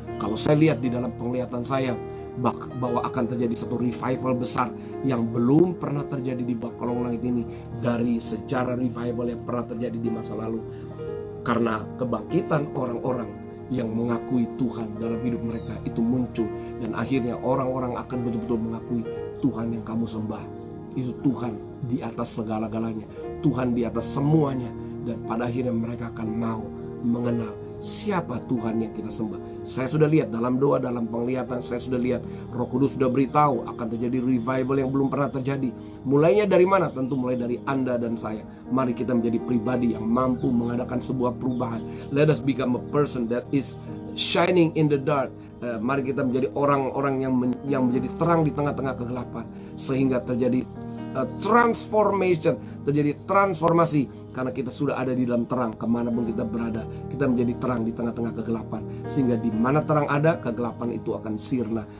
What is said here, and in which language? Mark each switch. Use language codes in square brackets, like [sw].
[id] Kalau saya lihat di dalam penglihatan saya bahwa akan terjadi satu revival besar yang belum pernah terjadi di Bakolong Langit ini dari sejarah revival yang pernah terjadi di masa lalu, karena kebangkitan orang-orang yang mengakui Tuhan dalam hidup mereka itu muncul, dan akhirnya orang-orang akan betul-betul mengakui Tuhan yang kamu sembah itu Tuhan di atas segala-galanya, Tuhan di atas semuanya, dan pada akhirnya mereka akan mau mengenal siapa Tuhan yang kita sembah. Saya sudah lihat dalam doa, dalam penglihatan, saya sudah lihat Roh Kudus sudah beritahu akan terjadi revival yang belum pernah terjadi. Mulainya dari mana? Tentu mulai dari Anda dan saya. Mari kita menjadi pribadi yang mampu mengadakan sebuah perubahan. [en] Let us become a person that is shining in the dark. [id] Mari kita menjadi orang-orang yang menjadi terang di tengah-tengah kegelapan, sehingga terjadi transformation, terjadi transformasi, karena kita sudah ada di dalam terang. Kemanapun kita berada, kita menjadi terang di tengah-tengah kegelapan, sehingga di mana terang ada, kegelapan itu akan sirna.